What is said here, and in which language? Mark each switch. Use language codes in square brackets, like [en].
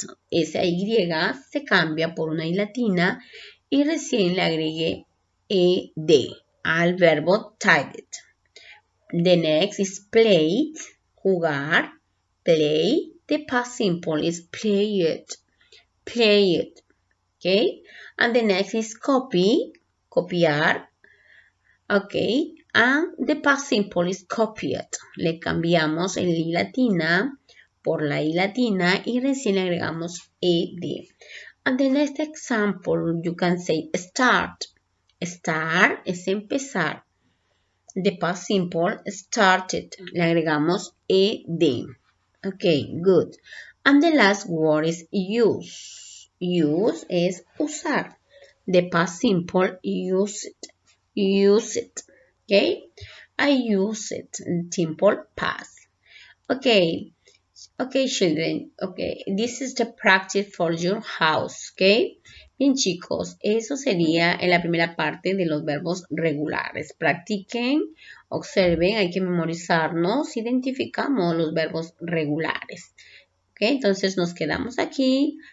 [es] Esa Y se cambia por una I latina y recién le agregué ED al verbo studied. [en] The next is played, jugar, play. The past simple is played. Okay, and the next is copy, copiar. Okay, and the past simple is copied. [es] Le cambiamos el I latina por la I latina y recién le agregamos ed. [en] And the next example, you can say start. Start [es] es empezar. [en] The past simple started. [es] Le agregamos ed. [en] Okay, good. And the last word is use. Use [es] es usar. [en] The past simple use it. Okay? I use it. Simple past. Okay. Okay, children. Okay, this is the practice for your house. Okay. [es] Bien, chicos, eso sería en la primera parte de los verbos regulares. Practiquen, observen, hay que memorizarnos, identificamos los verbos regulares. Okay, entonces nos quedamos aquí.